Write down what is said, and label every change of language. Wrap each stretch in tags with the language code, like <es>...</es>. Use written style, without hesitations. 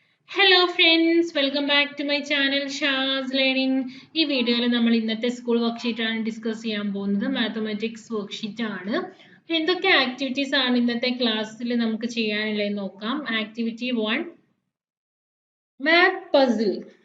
<en>Hello friends, welcome back to my channel Shah's Learning.</en> <ml>ഈ വീഡിയോയിൽ നമ്മൾ ഇന്നത്തെ സ്കൂൾ വർക്ക്ഷീറ്റ് ആണ് ഡിസ്കസ് ചെയ്യാൻ പോകുന്നത്. മാത്തമാറ്റിക്സ് വർക്ക്ഷീറ്റ് ആണ്. എന്തൊക്കെ ആക്ടിവിറ്റീസ് ആണ് ഇന്നത്തെ ക്ലാസ്സിൽ നമുക്ക് ചെയ്യാനുള്ളത് നോക്കാം.</ml> <en>Activity 1 math puzzle.</en>